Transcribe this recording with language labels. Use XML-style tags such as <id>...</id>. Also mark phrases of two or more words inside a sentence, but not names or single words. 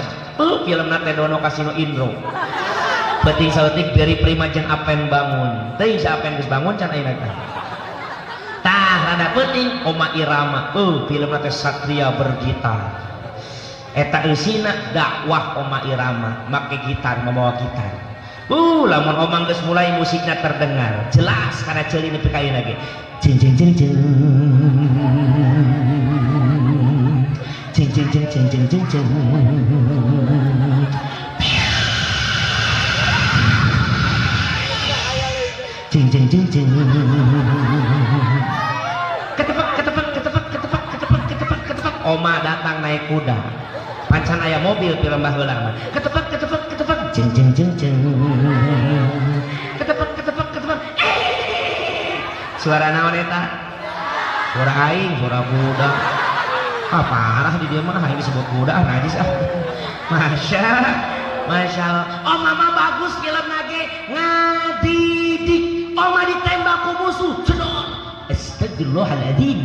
<su>Filmna teh Dono Kasino Indro. Penting saeutik beri prima jeung Apen bangun. Teuing sa Apen geus bangun can ayeuna teh. Tah rada penting Oma Irama. Filmna teh Satria Bergitar. Eta eusina dakwah Oma Irama make gitar</su> <id>membawa gitar.</id> <su>Lamun omang geus mulai</su> <id>musiknya terdengar jelas karena</id> <su>ceuli nepi ka ayeuna ge. Jeng jeng jeng jeng. Jeng jeng jeng jeng jeng jeng jeng. Jeng jeng jeng jeng. Ketepek ketepek ketepek ketepek ketepek ketepek ketepek.</su> <id>Oma datang naik kuda.</id> <su>Pancan aya mobil film baheula mah. Ketepek ketepek ketepek jeng jeng jeng jeng. Ketepek ketepek ketepek. Suara naon eta? Suara aing, suara kuda. Parah di dia mah aing disebut kuda najis ah.</su> <ar>Masya Allah.</ar> <su>Oh mama bagus filmna ge ngadidik. Oma ditembak ku musuh cedol. Astagfirullahaladzim.</su>